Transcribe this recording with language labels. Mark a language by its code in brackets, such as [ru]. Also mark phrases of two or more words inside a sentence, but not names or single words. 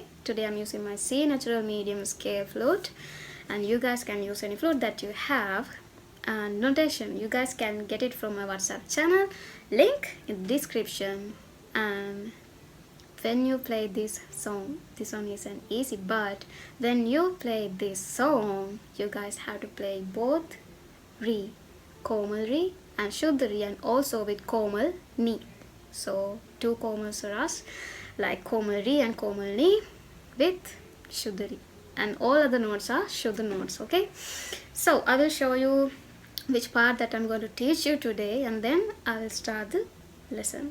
[en] Today I'm using my C natural medium scale flute, and you guys can use any flute that you have. And notation, you guys can get it from my WhatsApp channel, link in the description. And when you play this song is an easy, but when you play this song you guys have to play both [hi] रे, कोमल रे [en] and [hi] शुद्ध रे, [en] and also with [hi] कोमल नि. [en] So two [hi] कोमल स्वर [en] like [hi] कोमल रे [en] and [hi] कोमल नि [en] with [hi] शुद्ध रे, [en] and all other notes are shuddha notes. Okay, so I will show you which part that I'm going to teach you today, and then I will start the lesson.